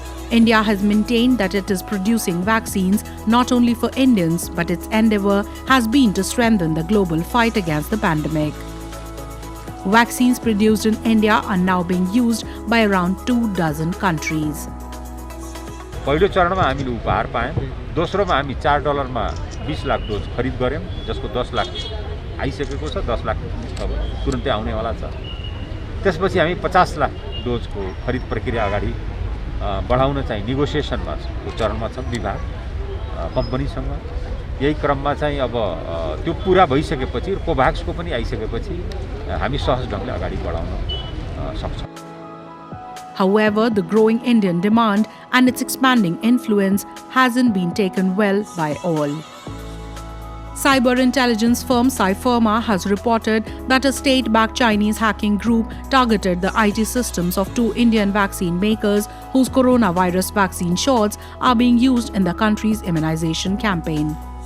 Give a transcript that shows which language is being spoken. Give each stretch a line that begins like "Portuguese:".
English: India has maintained that it is producing vaccines not only for Indians, but its endeavour has been to strengthen the global fight against the pandemic. Vaccines produced in India are now being used by around 24 countries.
Nepali: पहिलो चरणमा हामीले उपहार पायौं, दोस्रोमा हामी $4 मा 20 lakh dose खरिद गर्यौं, जसको 10 लाख आइसकेको छ, 10 लाख अब तुरुन्तै आउने वाला छ. त्यसपछि हामी 50 लाख डोजको खरिद प्रक्रिया अगाडि बढाउन चाहिँ नेगोसिएसनमा चरणमा छ विभाग कम्पनीसँग. यही क्रममा चाहिँ अब त्यो पूरा भइसकेपछि कोभ्याक्सको पनि आइसकेपछि हामी सहज ढंगले अगाडि बढाउन सक्छौं.
English: However, the growing Indian demand and its expanding influence hasn't been taken well by all. Cyber intelligence firm Cypherma has reported that a state-backed Chinese hacking group targeted the IT systems of two Indian vaccine makers whose coronavirus vaccine shots are being used in the country's immunization campaign.